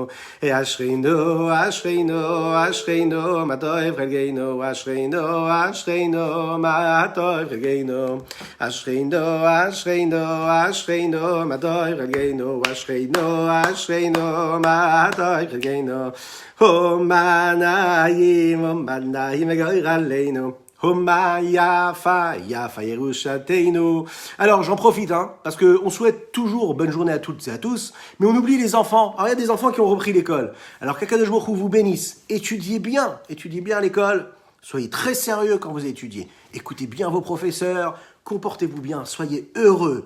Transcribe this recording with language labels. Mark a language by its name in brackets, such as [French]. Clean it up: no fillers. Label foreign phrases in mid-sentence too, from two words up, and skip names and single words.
[Hebrew] אשרינו, אשרינו, אשרינו, מה טוב חלקנו, אשרינו, אשרינו, מה טוב חלקנו, אשרינו, אשרינו, אשרינו, מה טוב חלקנו, אשרינו, אשרינו, מה טוב חלקנו, ומה נעים מגורלנו, ומה יפה, יפה ירושתנו. [French] Alors j'en profite, parce qu'on souhaite toujours bonne journée à toutes et à tous, mais on oublie les enfants. Alors il y a des enfants qui ont repris l'école. Alors qu' [Hebrew] הקדוש ברוך הוא [French] vous bénisse. Étudiez bien à l'école. Soyez très sérieux quand vous étudiez. Écoutez bien vos professeurs, comportez-vous bien, soyez heureux.